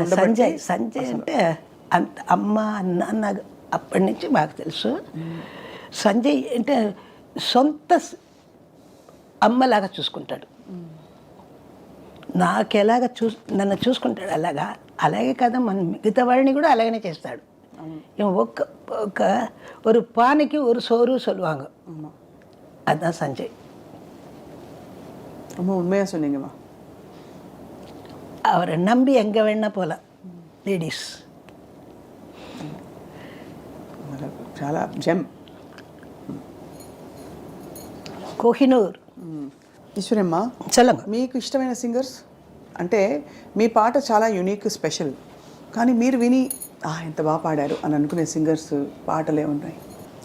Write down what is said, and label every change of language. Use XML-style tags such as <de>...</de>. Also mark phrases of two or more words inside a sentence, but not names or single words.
<te>సంజయ్ అంటే అంత అమ్మ నాన్న అప్పటి నుంచి మాకు తెలుసు. సంజయ్ అంటే సొంత అమ్మలాగా చూసుకుంటాడు, నాకెలాగ నన్ను చూసుకుంటాడు అలాగే కదా మన మిగతా వాడిని కూడా అలాగనే చేస్తాడు.</te> <ta>ஒரு பானைக்கு ஒரு சோறு சொல்லுவாங்க, அதுதான் சஞ்சய். ரொம்ப உண்மையாக சொன்னீங்கம்மா. அவரை நம்பி எங்கே வேணா போகலாம் லேடிஸ்.</ta> <te>చాలా జెమ్. కోహినూర్. ఈశ్వరమ్మ, చల్లమ్మ, మీకు ఇష్టమైన సింగర్స్ అంటే మీ పాట చాలా</te> <en>unique, special,</en> <te>కానీ మీరు విని ఎంత బాగా పాడారు అని అనుకునే సింగర్స్ పాటలు ఏమున్నాయి?</te>